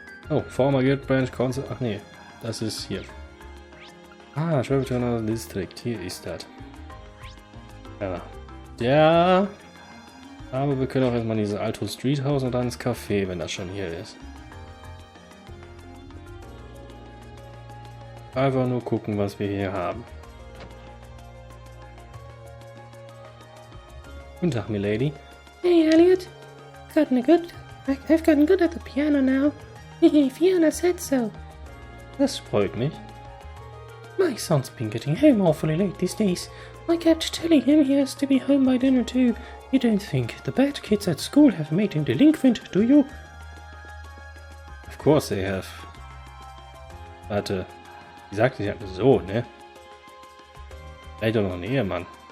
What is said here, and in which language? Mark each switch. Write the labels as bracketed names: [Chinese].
[English] Oh, former Guild Branch Council. [German] Ach nee, das ist hier. [English] Ah, Travel to another district. [German] Hier ist das. Ja. Aber wir können auch erstmal in dieses Alto Street House und dann ins Café, wenn das schon hier ist. Einfach nur gucken, was wir hier haben. Guten Tag, milady. [English] Hey, Elliot. I've gotten good at the piano now. Fiona said so. [German] Das freut mich. [English] My son's been getting home awfully late these days. I kept telling him he has to be home by dinner too. You don't think the bad kids at school have made him delinquent, do you? Of course they have. [German] Warte. Die sagte, sie hat einen Sohn, ne? Vielleicht doch noch einen Ehemann.